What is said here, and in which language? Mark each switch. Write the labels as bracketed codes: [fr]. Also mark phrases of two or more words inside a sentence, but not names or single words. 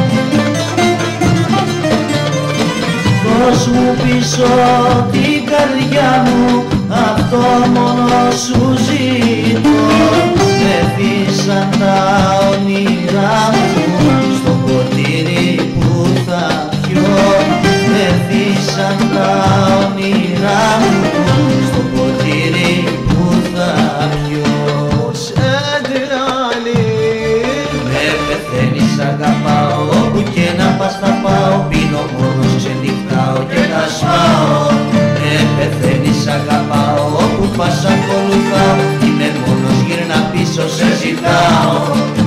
[el] Δώσ' μου πίσω την καρδιά μου, αυτό μόνο σου ζητώ. Μεθύσαν τα όνειρά μου στο ποτήρι που θα πιω. Μεθύσαν τα όνειρά μου στο ποτήρι που θα πιω. [ar] مش قادر عليه. [el] Με πεθαίνεις αγαπάω, όπου και να πας θα πάω. Πίνω μόνος, ξενυχτάω και τα σπάω. Με πεθαίνεις αγαπάω, όπου πας ακολουθάω. Είμαι μόνος, γύρνα πίσω, σε ζητάω.